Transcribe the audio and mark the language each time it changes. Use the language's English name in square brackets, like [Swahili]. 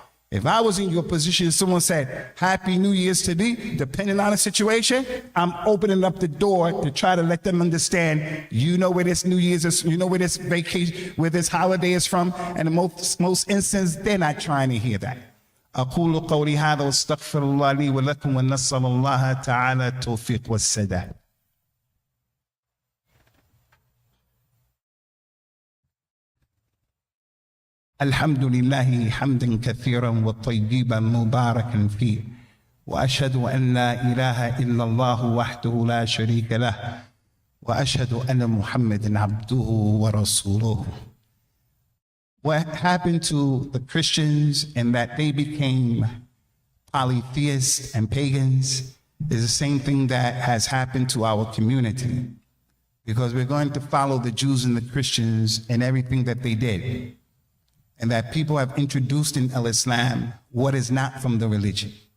[English] If I was in your position, someone said, Happy New Year's to thee, depending on the situation, I'm opening up the door to try to let them understand, you know where this New Year's is, you know where this vacation, where this holiday is from, and in most instances, they're not trying to hear that. [Arabic] أقول قولي هذا واستغفر الله لي ولكم ونسأل الله تعالى التوفيق والسداد. الحمد لله حمدا كثيرا وطيبا مباركا فيه وأشهد أن لا إله إلا الله وحده لا شريك له وأشهد أن محمدا عبده ورسوله. [English] What happened to the Christians and that they became polytheists and pagans is the same thing that has happened to our community, because we're going to follow the Jews and the Christians in everything that they did, and that people have introduced in Islam what is not from the religion.